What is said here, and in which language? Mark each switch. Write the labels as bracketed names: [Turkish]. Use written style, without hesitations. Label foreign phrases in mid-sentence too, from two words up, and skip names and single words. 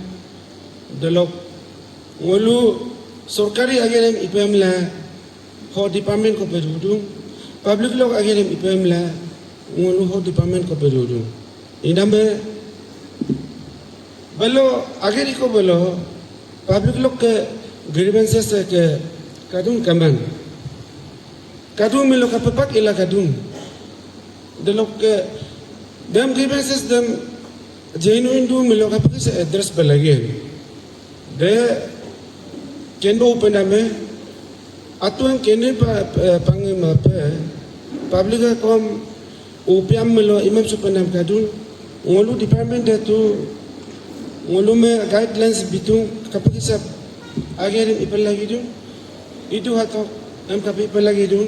[Adi] de lo ngulu sorkari agen ipamla ho department ko perudung public lok agerim ipem la ngolu ho department ko perudung inambe balo ageri ko balo public lok ke grievances ke kadung kaman kadung milo kapapak ila kadung delok ke dem grievances dem genuine do milo kapapak se address balagin de kendo upename atuan kene pangima pe public kom upiam melo imam supanam kadun ngolu department itu ngolu me guidelines bitung kapag isap agerin ipalagi dun itu hato am kapi ipalagi dun